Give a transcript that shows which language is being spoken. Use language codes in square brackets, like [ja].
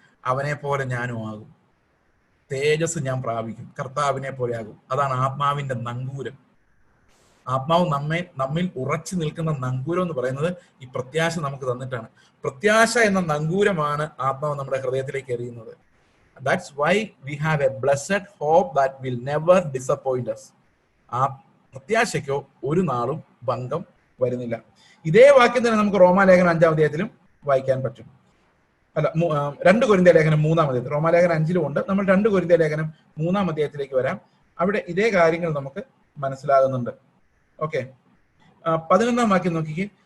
[ml] അവനെ പോലെ ഞാനും ആകും, തേജസ് ഞാൻ പ്രാപിക്കും, കർത്താവിനെ പോലെ ആകും. അതാണ് ആത്മാവിന്റെ നങ്കൂരം. ആത്മാവ് നമ്മിൽ ഉറച്ചു നിൽക്കുന്ന നങ്കൂരം എന്ന് പറയുന്നത് ഈ പ്രത്യാശ നമുക്ക് തന്നിട്ടാണ്. പ്രത്യാശ എന്ന നങ്കൂരമാണ് ആത്മാവ് നമ്മുടെ ഹൃദയത്തിലേക്ക് എറിയുന്നത്. [en] That's why we have a blessed hope that will never disappoint us. [ml] ആ പ്രത്യാശയ്ക്കോ ഒരു നാളും ഭംഗം വരുന്നില്ല. ഇതേ വാക്യം തന്നെ നമുക്ക് റോമാലേഖനം 5-ാം അധ്യായത്തിലും വായിക്കാൻ പറ്റും. 2 കൊരിന്ത്യ ലേഖനം 3-ാം അധ്യായത്തിൽ, റോമാലേഖനം 5-ലും ഉണ്ട്. നമ്മൾ 2 കൊരിന്ത്യ ലേഖനം 3-ാം അധ്യായത്തിലേക്ക് വരാം. അവിടെ ഇതേ കാര്യങ്ങൾ നമുക്ക് മനസ്സിലാകുന്നുണ്ട്. ഓക്കെ, 11-ാം വാക്യം നോക്കിക്കേ.